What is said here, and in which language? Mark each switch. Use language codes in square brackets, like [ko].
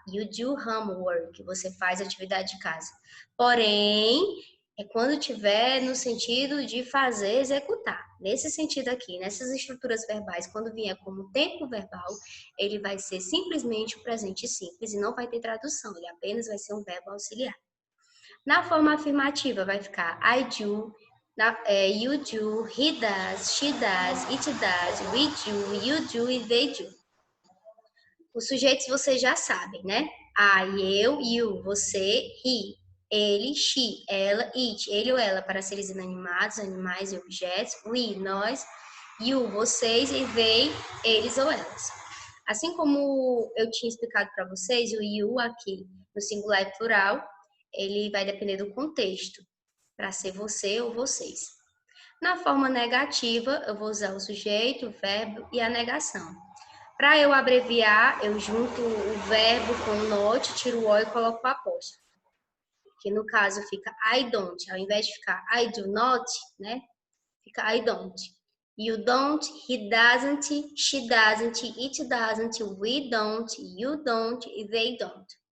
[pt] You do homework, você faz atividade de casa. Porém, é quando tiver no sentido de fazer, executar. Nesse sentido aqui, nessas estruturas verbais, quando vier como tempo verbal, ele vai ser simplesmente o presente simples e não vai ter tradução, ele apenas vai ser um verbo auxiliar. Na forma afirmativa, vai ficar I do, you do, he does, she does, it does, we do, you do e they do. Os sujeitos vocês já sabem, né? I, eu, you, você, he, ele, she, ela, it, ele ou ela para seres inanimados, animais e objetos, we, nós, you, vocês e they, eles ou elas. Assim como eu tinha explicado para vocês, o you aqui no singular e plural, ele vai depender do contexto, para ser você ou vocês. Na forma negativa, eu vou usar o sujeito, o verbo e a negação. Para eu abreviar, eu junto o verbo com o not, tiro o o e coloco o apóstrofo. Que no caso fica I don't, ao invés de ficar I do not, né? [en] Fica I don't. You don't, he doesn't, she doesn't, it doesn't, we don't, you don't e they don't.